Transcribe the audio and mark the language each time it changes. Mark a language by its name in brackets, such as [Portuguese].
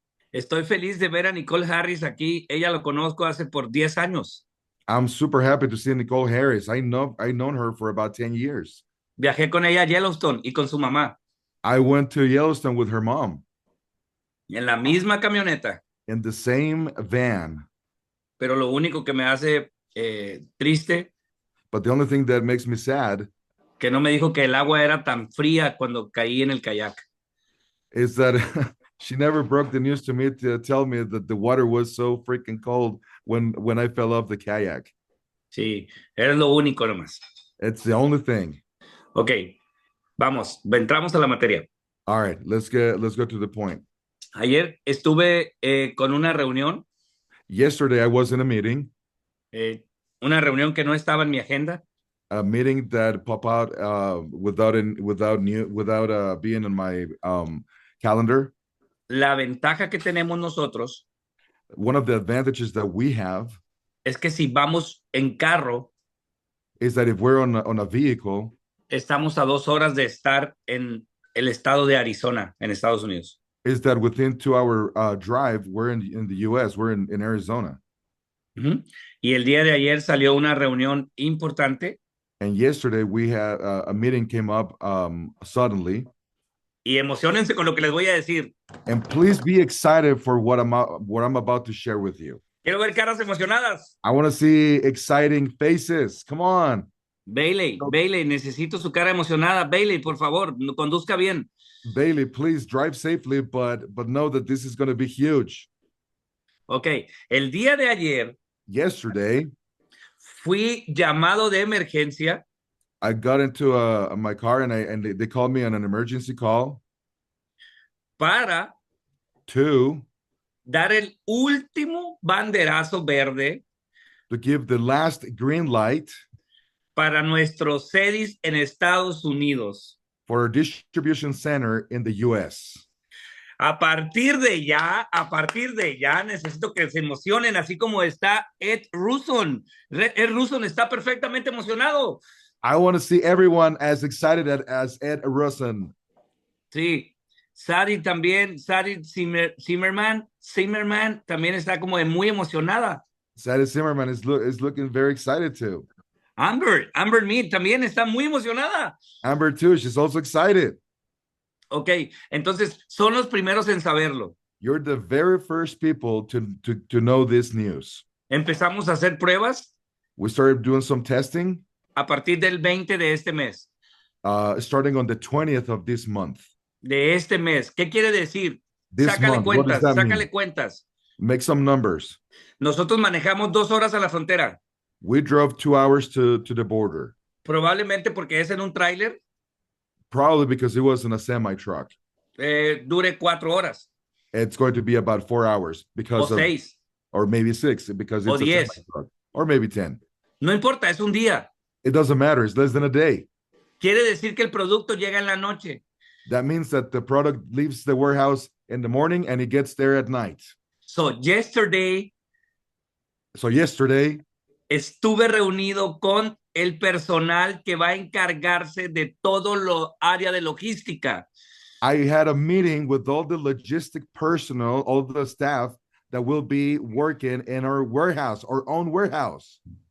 [Spanish] Estoy feliz de ver a Nicole Harris aquí. Ella lo conozco hace por 10 años. [English] I'm super happy to see Nicole Harris. I've known her for about 10 years. [Spanish] Viajé con ella a Yellowstone y con su mamá. [English] I went to Yellowstone with her mom. [Spanish] En la misma camioneta. [English] In the same van. [Spanish] Pero lo único que me hace triste. [English] But the only thing that makes me sad. [Spanish] Que no me dijo que el agua era tan fría cuando caí en el kayak. [English] Is that she never broke the news to me to tell me that the water was so freaking cold when I fell off the kayak. [Spanish] Sí, era lo único nomás. [English] It's the only thing. [Spanish] Ok, vamos, entramos a la materia. [English] All right, let's go to the point. [Spanish] Ayer estuve con una reunión. [English] Yesterday I was in a meeting. [Spanish] Una reunión que no estaba en mi agenda. [English] A meeting that popped out without being on my calendar. [Spanish] La ventaja que tenemos nosotros. [English] One of the advantages that we have. [Spanish] Es que si vamos en carro. [English] Is that if we're on a vehicle. [Spanish] Estamos a 2 horas de estar en el estado de Arizona, en Estados Unidos. [English] Is that within 2-hour drive, we're in the U.S., we're in Arizona. [Spanish] Y el día de ayer salió una reunión importante. [English] And yesterday we had a meeting came up suddenly. [Spanish] Y emocionense con lo que les voy a decir. [English] And please be excited for what I'm about to share with you. [Spanish] Quiero ver caras emocionadas. [English] I want to see exciting faces. Come on. [Spanish] Bailey, necesito su cara emocionada. Bailey, por favor, conduzca bien. [English] Bailey, please drive safely, but know that this is going to be huge. [Spanish] Ok, el día de ayer. [English] Yesterday. [Spanish] fui llamado de emergencia [English] I got into my car and they called me on an emergency call [Spanish] para [English] to [Spanish] dar el último banderazo verde [English] give the last green light [Spanish] para nuestros sedis en Estados Unidos. [English] for a distribution center in the US. [Spanish] A partir de ya, necesito que se emocionen, así como está Ed Ruson. Ed Ruson está perfectamente emocionado. [English] I want to see everyone as excited as Ed Rusin. [Spanish] Sí, Sari también, Zimmerman también está como muy emocionada. [English] Sadie Zimmerman is looking very excited too. [Spanish] Amber Mead también está muy emocionada. [English] Amber too, she's also excited. [Spanish] Ok, entonces son los primeros en saberlo. [English] You're the very first people to know this news. [Spanish] Empezamos a hacer pruebas [English] We started doing some testing [Spanish] a partir del 20 de este mes. [English] starting on the 20th of this month. [Spanish] De este mes. ¿Qué quiere decir? [English] This [Spanish] Sácale [English] month, what does [Spanish] cuentas, [English] that [Spanish] cuentas. [English] Make some numbers. [Spanish] Nosotros manejamos 2 horas a la frontera. [English] We drove 2 hours to the border, [Spanish] Probablemente porque es en un tráiler, [English] probably because it was in a semi truck. [Spanish] dure 4 horas. [English] It's going to be about 4 hours because [Spanish] O [English] of, [Spanish] 6. [English] or maybe 6 because [Spanish] O [English] it's a [Spanish] 10. [English] semi truck, or maybe 10. [Spanish] No importa, es un día. [English] It doesn't matter. It's less than a day. [Spanish] Quiere decir que el producto llega en la noche. [English] That means that the product leaves the warehouse in the morning and it gets there at night. So, yesterday So yesterday, [Spanish] estuve reunido con el personal que va a encargarse de todo lo área de logística. [English] I had a meeting with all the logistic personnel, all the staff that will be working in our warehouse, our own warehouse.